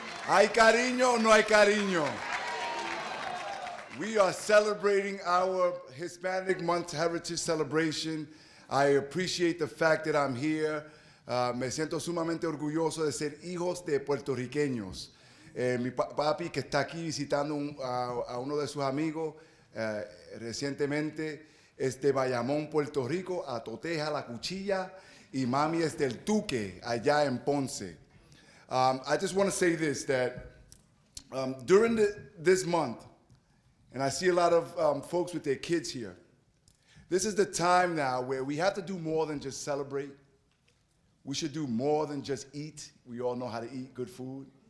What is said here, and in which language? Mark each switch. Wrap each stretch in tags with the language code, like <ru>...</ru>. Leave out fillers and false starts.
<es>¿Hay cariño o no hay cariño?</es> <en>We are celebrating our Hispanic Month Heritage Celebration. I appreciate the fact that I'm here.</en> <es>Me siento sumamente orgulloso de ser hijos de puertorriqueños. Mi papi que está aquí visitando a uno de sus amigos recientemente es de Bayamón, Puerto Rico, a Toteja, La Cuchilla, y mami es del Tuque, allá en Ponce.</es> <en>I just want to say this, that during this month, and I see a lot of folks with their kids here, this is the time now where we have to do more than just celebrate. We should do more than just eat. We all know how to eat good food.</en>